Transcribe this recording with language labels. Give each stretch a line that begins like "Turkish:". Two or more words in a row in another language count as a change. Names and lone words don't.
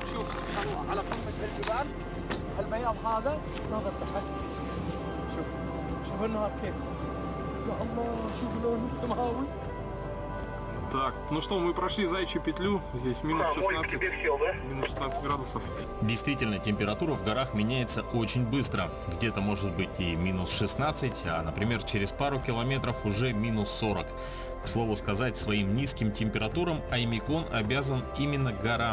Arabic: سبحان الله على قمة الجبال هالبياض هذا ناظر تحت شوف النهار كيف يا الله شوف لونه السماوي.
Russian: Так, ну что, мы прошли заячью петлю. Здесь минус 16, минус 16 градусов. Действительно, температура в горах меняется очень быстро. Где-то может быть и минус 16, а, например, через пару километров уже минус 40. К слову сказать, своим низким температурам Аймикон обязан именно горам.